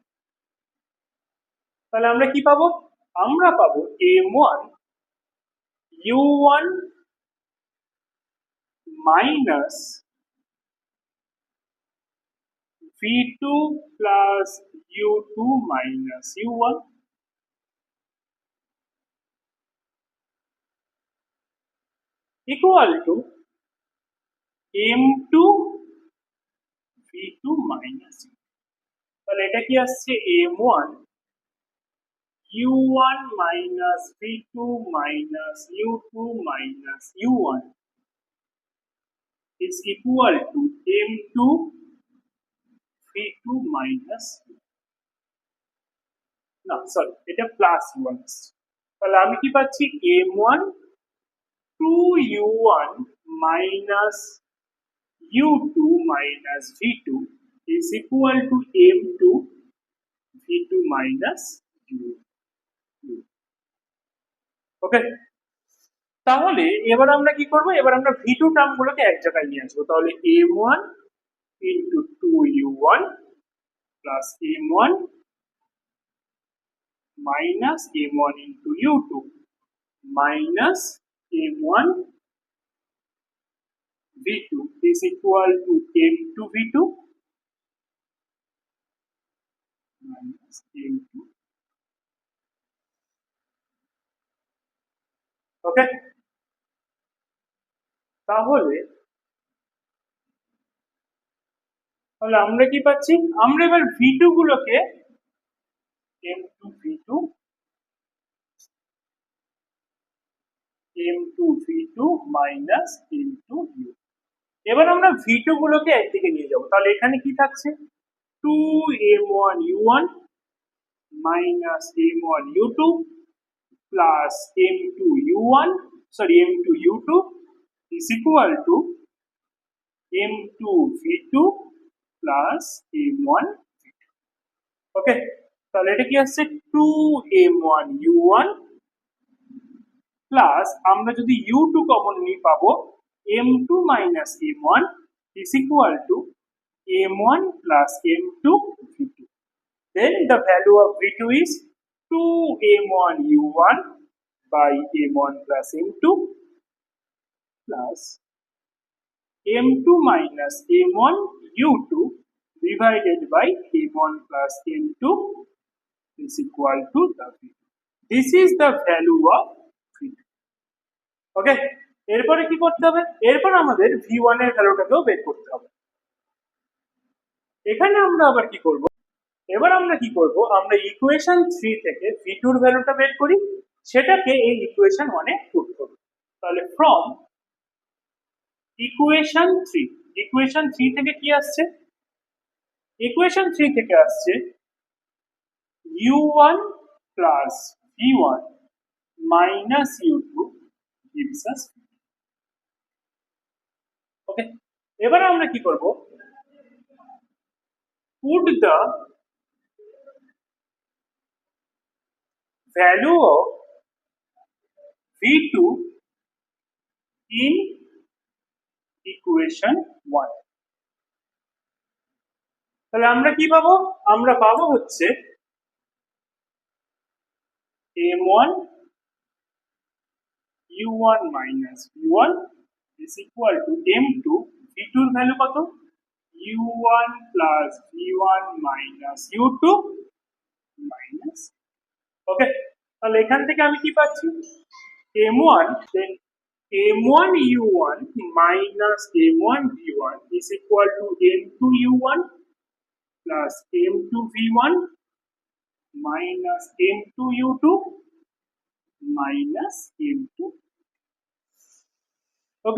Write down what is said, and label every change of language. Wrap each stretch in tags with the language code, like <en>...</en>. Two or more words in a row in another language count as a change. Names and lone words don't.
<bn>তাহলে আমরা কি পাবো? আমরা পাবো</bn> <en>m1 u1 minus v2 plus u2 minus u1 equal to m2 v2 minus u।</en> <bn>তাহলে এটা কি আসছে?</bn> <en>m1 u1 minus v2 minus u2 minus u1 is equal to m2 v2 minus u।</en> <bn>না সরি, এটা প্লাস u1 আসছে। তাহলে আমি কি পাচ্ছি?</bn> <en>m1 2u1 minus u2 minus v2 is equal to m2 v2 minus u।</en> <bn>ওকে, তাহলে এবার আমরা কি করব? এবার আমরা v2 টার্মগুলোকে এক জায়গায় নিয়ে আসবো।</bn> <en>তাহলে m1 into 2u1 plus m1 minus m1 into u2 minus m1 v2 is equal to m2 v2 minus m2।</en> <bn>ওকে, তাহলে আমরা কি পাচ্ছি? আমরা এবার v2 গুলোকে m2 v2 m2 v2 minus m2 u। এবার আমরা v2 গুলোকে একদিকে নিয়ে যাব। তাহলে এখানে কি থাকছে?</bn> <en>2m1 u1 minus m1 u2 plus m2 u1 m2 u2 is equal to m2 v2 plus m1 v2।</en> <bn>ওকে, তাহলে এটা কি আসছে? 2m1 u1 প্লাস আমরা যদি u2 কমন নিই পাবো</bn> <en>m2 minus m1 is equal to m1 plus m2 v2। Then the value of v2 is 2m1 u1 by m1 plus m2 plus m2 minus m1 u2 divided by m1 plus m2 is equal to the v2। This is the value of v2।</en> <bn>ওকে, এরপরে কি করতে হবে, এরপর আমাদের V1 এর ভ্যালুটাকেও বের করতে হবে। এখানে আমরা আবার কি করব, এবার আমরা কি করব, আমরা ইকুয়েশন 3 থেকে V2 এর ভ্যালুটা বের করি, সেটাকে এই ইকুয়েশন 1 এ পুট করব। তাহলে</bn> <en>from equation</en> <bn>3 থেকে কি আসছে, ইকুয়েশন 3 থেকে আসছে</bn> <en>u1 plus v1 minus u2 gives us,</en> <bn>ওকে। এবার আমরা কি করব,</bn> <en>put the value of v2 in equation 1।</en> <bn>তাহলে আমরা কি পাবো, আমরা পাবো হচ্ছে</bn> <en>m1 u1 minus v1 is equal to m2,</en> <bn>v2 এর ভ্যালু কত,</bn> <en>u1 plus v1 minus u2 minus, ওকে।</en> <bn>তাহলে এখান থেকে আমি কি পাচ্ছি,</bn> <en>m1 m1 u1 minus m1 v1 is equal to m2 u1 plus m2 v1 minus m2 u2 minus m2, ওকে।</en>